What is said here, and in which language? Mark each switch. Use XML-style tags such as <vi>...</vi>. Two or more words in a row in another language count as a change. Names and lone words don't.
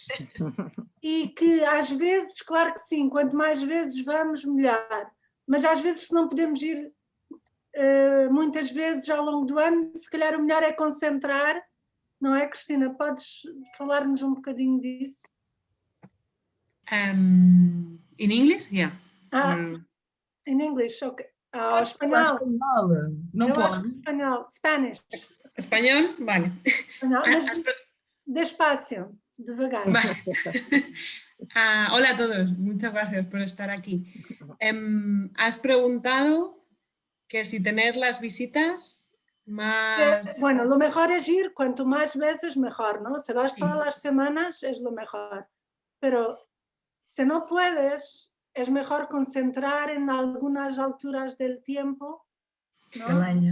<pt>E que às vezes, claro que sim, quanto mais vezes vamos, melhor. Mas às vezes, se não podemos ir muitas vezes ao longo do ano, se calhar o melhor é concentrar, não é, Cristina? Podes falar-nos um bocadinho disso?</pt> <en>In English? Yeah. In English,</en> <pt>ok. Ao espanhol. Não pode. Acho que espanhol. Spanish.</pt> <es>Español, vale.</es> <pt>Espanhol, mas despacio, devagar.</pt> <es>Vale. Hola a todos, muchas gracias por estar aquí. Has preguntado que si tener las visitas más... Bueno, lo mejor es ir, cuanto más veces mejor, ¿no? Si vas todas las semanas es lo mejor, pero si no puedes, es mejor concentrar en algunas alturas del tiempo, ¿no?</es>